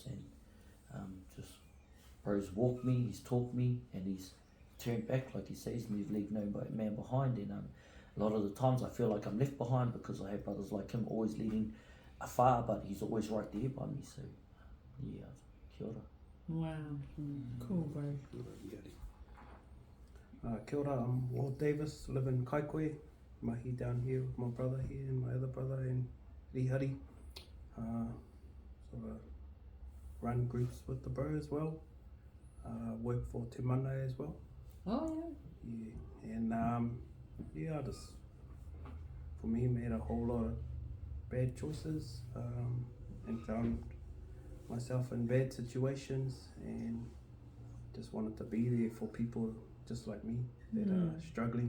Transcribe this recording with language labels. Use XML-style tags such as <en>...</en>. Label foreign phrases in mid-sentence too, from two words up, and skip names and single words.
<en>And just bro's walked me, he's taught me, and he's turned back, like he says, and he's leave no man behind. And a lot of the times I feel like I'm left behind because I have brothers like him always leading afar, but he's always right there by me. So yeah,</en> <mi>kia ora.</mi> <en>Wow, cool, bro.</en> <mi>Kia ora,</mi> <en>I'm Walt Davis, live in Kaikoe, mahi down here with my brother here and my other brother in Rihari. Sort of run groups with the bro as well, work for Te Mana as well. Oh Yeah, and I just, for me, made a whole lot of bad choices, and found myself in bad situations and just wanted to be there for people just like me that are struggling.</en>